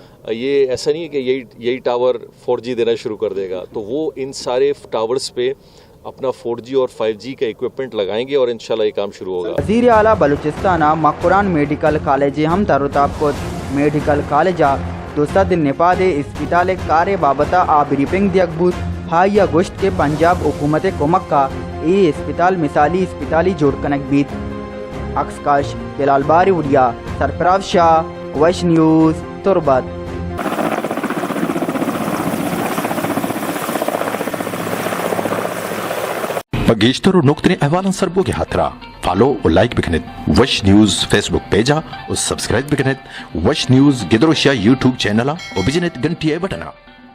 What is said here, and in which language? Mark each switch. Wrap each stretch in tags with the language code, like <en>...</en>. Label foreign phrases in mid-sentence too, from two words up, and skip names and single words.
<ur>یہ ایسا نہیں ہے کہ یہی ٹاور 4G دینا شروع کر دے گا, تو وہ ان سارے ٹاورز پہ اپنا 4G اور 5G کا اکوپمنٹ لگائیں گے اور انشاءاللہ یہ کام شروع ہوگا.</ur> <bal>وزیر اعلیٰ بلوچستان مقران میڈیکل کالج ہم ترتاب کو میڈیکل کالج دوسرا دن نپاد اسپتال کار بابتا بریفنگ دیکبود ہائی گوشت کے پنجاب حکومت کمک کا ای اسپتال مثالی اسپتالی جوڑ کنک بیت. اکسکاش بلال باری اڑیا, سرفراز شاہ, ویش نیوز, تربت. بگیشتر و نقطۂ احوالن سربو کے ہاترا فالو و لائک بکنت وش نیوز فیس بک پیجا اور سبسکرائب بکنت وش نیوز گدروشیا یوٹیوب چینل و بجنت گھنٹی بٹنا.</bal>